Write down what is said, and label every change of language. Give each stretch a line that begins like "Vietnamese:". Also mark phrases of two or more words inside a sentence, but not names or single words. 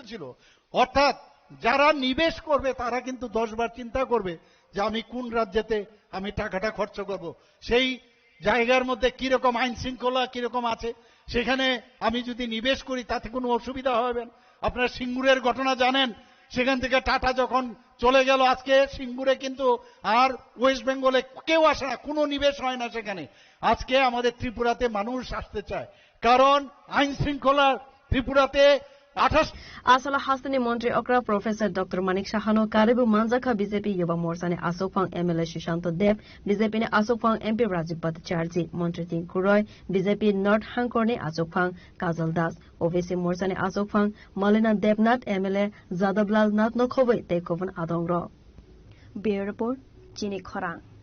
Bangla: ছিল অর্থাৎ যারা নিবেশ করবে তারা কিন্তু 10 বার চিন্তা করবে যে আমি কোন রাজ্যেতে আমি টাকাটা খরচ করব সেই জায়গার মধ্যে কিরকম আইন শৃঙ্খলা কিরকম আছে সেখানে আমি যদি নিবেশ করি তাতে কোনো অসুবিধা হবে না আপনারা সিঙ্গুরের ঘটনা জানেন সেখান থেকে টাটা যখন চলে গেল আজকে সিঙ্গুরে কিন্তু আর ওয়েস্ট বেঙ্গলে কেউ আসে না কোনো নিবেশ হয় না সেখানে আজকে আমাদের ত্রিপুরাতে মানুষ আসতে চায় কারণ আইন শৃঙ্খলা ত্রিপুরাতে
Kok Borok: asala hastani মন্ত্রী okra professor dr manik sahano karibu manjaka bjp yuva morcha ne asokphang mla shishanto dev bjp ne asokphang mp rajiv bhattacharya মন্ত্রী tin kuroi bjp north hangkor ne asokphang kajal das ovc morcha ne asokphang malina devnath mla jadablal nath no khoboi tekovan adongro
English: bureau report
Kok Borok: chini khorang